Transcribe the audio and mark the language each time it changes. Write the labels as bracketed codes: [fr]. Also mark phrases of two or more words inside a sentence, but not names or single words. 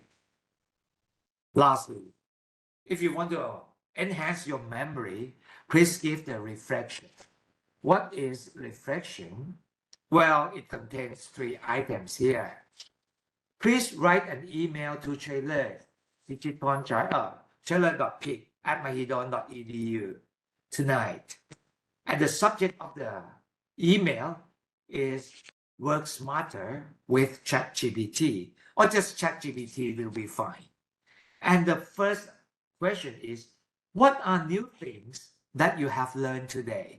[en] Lastly, if you want to enhance your memory, please give the reflection. What is reflection? Well, it contains 3 items here. Please write an email to Chailerd, Pichitpornchai, chailerd.pic@mahidol.edu tonight. And the subject of the email is work smarter with Chat GPT, or just Chat GPT will be fine. And the first question is, what are new things that you have learned today?